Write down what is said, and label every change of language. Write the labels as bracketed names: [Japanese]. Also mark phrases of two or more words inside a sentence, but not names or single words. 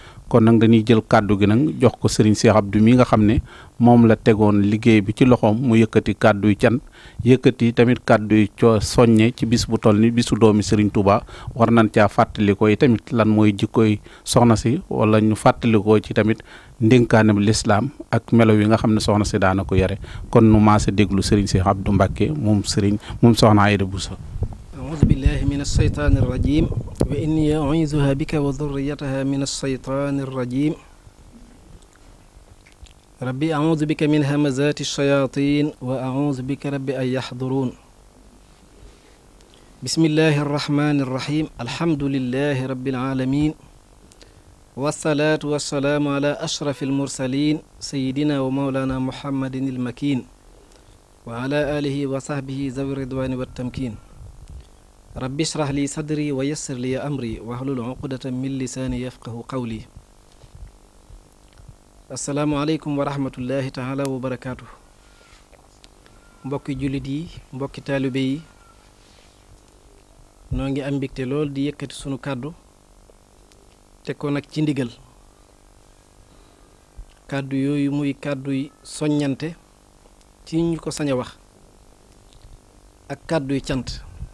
[Wolof] léegi kon nag dañuy jël kàddu gi nag jox ko Serigne Cheikh Abdou mi nga xam ne moom la tegoon liggéey bi ci loxoom mu yëkkati kàddu yu can yëkkati tamit kàddu yu soññe ci bis bu toll ni bisu doomi Serigne Touba war nañ caa fàttalikoo yi tamit lan mooy jikkoy soxna si wala ñu fàttalikoo ci tamit ndénkaanam lislaam ak melo yi nga xam ne soxna si daana ko yare kon nu maase déglu Serigne Cheikh Abdou Mbacké moom soxna Aïda Bousso. [Arabic] أعوذ بالله من الشيطان الرجيم وإني أعيذها بك وذريتها من الشيطان الرجيم ربي أعوذ بك من همزات الشياطين وأعوذ بك ربي أن يحضرون بسم الله الرحمن الرحيم الحمد لله رب العالمين والصلاة والسلام على أشرف المرسلين سيدنا ومولانا محمد المكين وعلى آله وصحبه ذوي الرضوان والتمكين رب اشرح لي صدري ويسر لي أمري واحلل عقدة من لساني يفقهوا قولي. السلام عليكم ورحمة الله تعالى وبركاته. [Wolof] mbokki jullit yi mbokki taalibe yi noo ngi am mbégte lool di yëkkati sunu kàddu te ko nag ci ndigal kàddu yooyu muy kàddu yi soññante ci ñu ko sañ a wax ak kàddu yi cant.